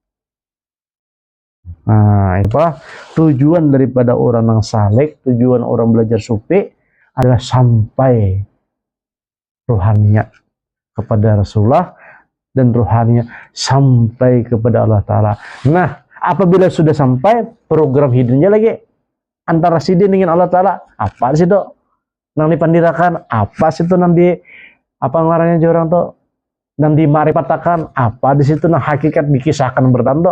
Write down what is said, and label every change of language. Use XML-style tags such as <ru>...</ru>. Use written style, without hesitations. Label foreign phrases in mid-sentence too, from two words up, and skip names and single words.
<id>Nah, itu tujuan daripada orang yang salik, tujuan orang belajar sufi adalah sampai rohaninya kepada Rasulullah dan rohaninya sampai kepada Allah Ta'ala.</id> <bjn>Nah, apabila sudah sampai, program hidupnya lagi antara sidin dengan Allah Ta'ala, apa sih itu nang dipandirakan, apa sih itu nang di apa ngarannya orang tuh nang dimarifatakan, apa di situ nang hakikat dikisahkan bertanda.</bjn>